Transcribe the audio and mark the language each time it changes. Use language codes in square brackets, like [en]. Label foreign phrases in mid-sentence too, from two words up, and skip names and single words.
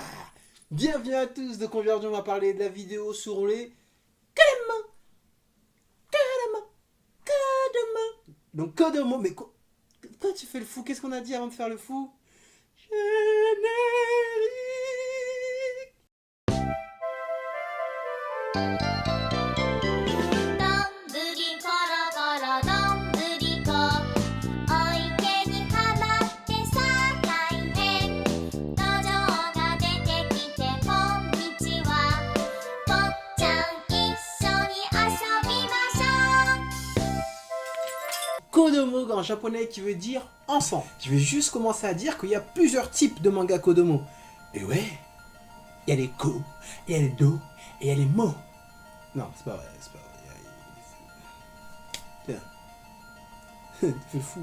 [fr] Bienvenue à tous, donc aujourd'hui on va parler de la vidéo sur les Kodomo. Donc Kodomo, mais quoi tu fais le fou? Qu'est-ce qu'on a dit avant de faire le fou? Générique. [ja] どんぶりころころどんぶりこお池にはまってさ大変土壌が出てきてこんにちは坊ちゃん一緒に遊びましょう [fr] Kodomo en japonais qui veut dire enfant. Je vais juste commencer à dire qu'il y a plusieurs types de manga Kodomo. Et ouais, il y a les ko, il y a les do, et il y a les mo. Non, c'est pas vrai, c'est pas vrai. Tiens. Tu fais fou.